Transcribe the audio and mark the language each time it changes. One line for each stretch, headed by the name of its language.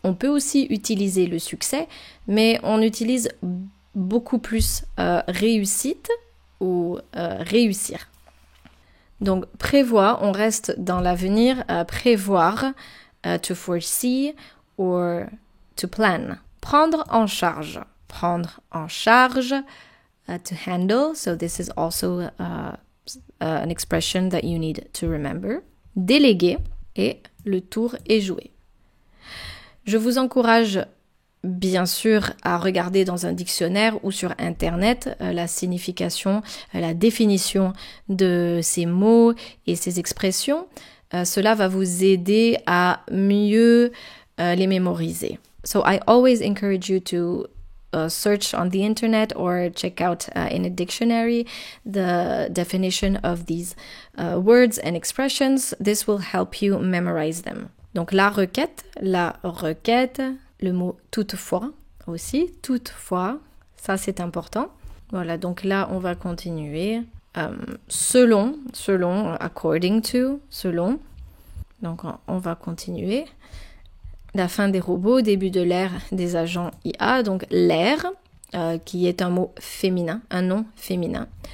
French: On peut aussi utiliser le succès, mais on utilise beaucoup plus réussite ou réussir. Donc, prévoir, on reste dans l'avenir, prévoir,
English: to foresee or to plan.
French: Prendre en charge. Prendre en charge,
English: to handle. So this is also an expression that you need to remember.
French: Déléguer et le tour est joué. Je vous encourage bien sûr à regarder dans un dictionnaire ou sur internet la signification, la définition de ces mots et ces expressions. Cela va vous aider à mieux les mémoriser.
English: So I always encourage you to search on the internet or check out in a dictionary the definition of these words and expressions. This will help you memorize them.
French: Donc la requête, le mot toutefois aussi, toutefois, ça c'est important. Voilà, donc là on va continuer. Selon,
English: according to,
French: selon. Donc on va continuer. La fin des robots, début de l'ère des agents IA, donc l'ère, qui est un mot féminin, un nom féminin.